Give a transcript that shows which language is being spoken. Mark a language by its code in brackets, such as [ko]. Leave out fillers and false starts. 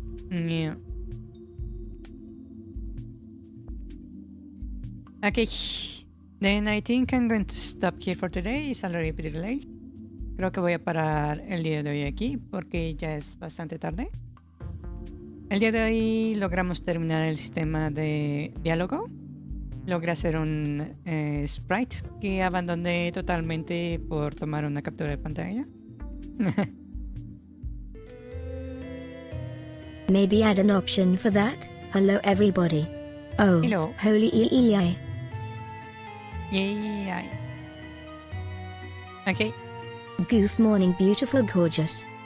[en] Yeah. Okay. Then I think I'm going to stop here for today. It's already pretty late. [es] Creo que voy a parar el día de hoy aquí porque ya es bastante tarde. El día de hoy logramos terminar el sistema de diálogo. Logré hacer un sprite que abandoné totalmente por tomar una captura de pantalla. [en] Maybe add an option for that. Hello everybody. Oh, Hello. holy EEI. Yay. Okay. Goof morning beautiful gorgeous.